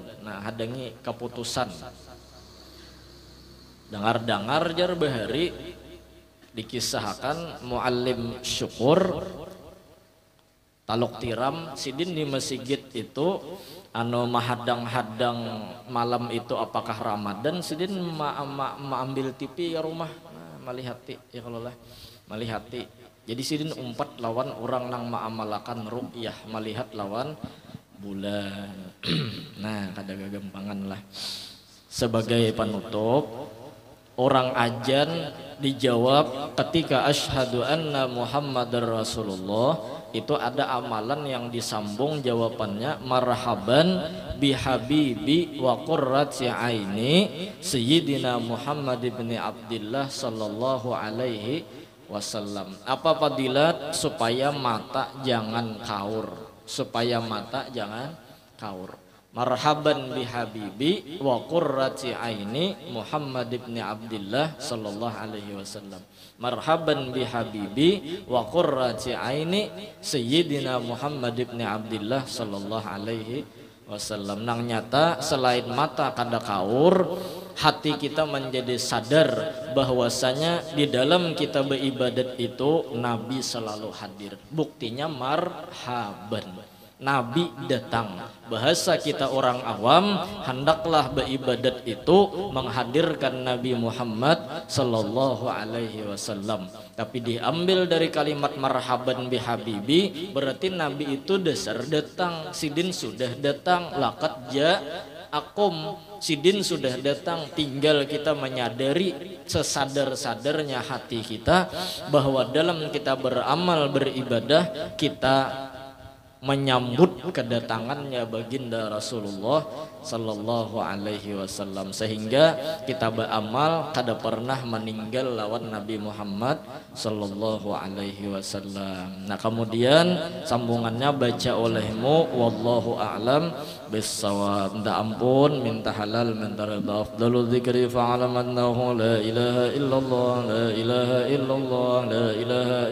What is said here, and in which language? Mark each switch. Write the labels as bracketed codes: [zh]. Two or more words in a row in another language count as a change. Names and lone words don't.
[bjn] Nah hadangi keputusan dengar jar bahari dikisahkan muallim syukur taluk tiram sidin di masjid itu anu mahadang-hadang malam itu apakah Ramadan, sidin ambil TV ya rumah, nah, malihati ya kalau lah malihati. Jadi sidin umpat lawan orang nang maamalakan ru'yah, melihat lawan bulan. Nah kada gagampangan lah. Sebagai penutup, orang ajan dijawab ketika [ar] أشهد أن محمدا رسول الله, [bjn] itu ada amalan yang disambung jawabannya, [ar] مرحبا بحبيبي وقرة عيني سيدنا محمد بن عبد الله صلى الله عليه وسلم. [bjn] Apa fadilat? Supaya mata jangan kaur, supaya mata jangan kaur. [ar] مرحبا بحبيبي وقرة عيني محمد بن عبد الله صلى الله عليه وسلم. مرحبا بحبيبي وقرة عيني سيدنا محمد بن عبد الله صلى الله عليه وسلم. [bjn] Nang nyata selain mata kada kaur, hati kita menjadi sadar bahwasanya di dalam kita beribadat itu Nabi selalu hadir. Buktinya marhaban, Nabi datang. Bahasa kita orang awam, hendaklah beribadat itu menghadirkan Nabi Muhammad [ar] صلى الله عليه وسلم. [bjn] Tapi diambil dari kalimat [ar] مرحبا بحبيبي, [bjn] berarti Nabi itu dasar datang. Sidin sudah datang, [ar] لقد جاءكم, [bjn] sidin sudah datang. Tinggal kita menyadari sesadar-sadarnya hati kita bahwa dalam kita beramal beribadah kita menyambut kedatangannya baginda Rasulullah [ar] صلى الله عليه وسلم, [bjn] sehingga kita beramal kada pernah meninggal lawan Nabi Muhammad [ar] صلى الله عليه وسلم. [bjn] Nah kemudian sambungannya baca olehmu [ar] والله أعلم بالصواب. [bjn] Minta ampun, minta halal, minta ridha. [ar] أفضل الذكر فاعلم أنه لا إله إلا الله، لا إله إلا الله، لا إله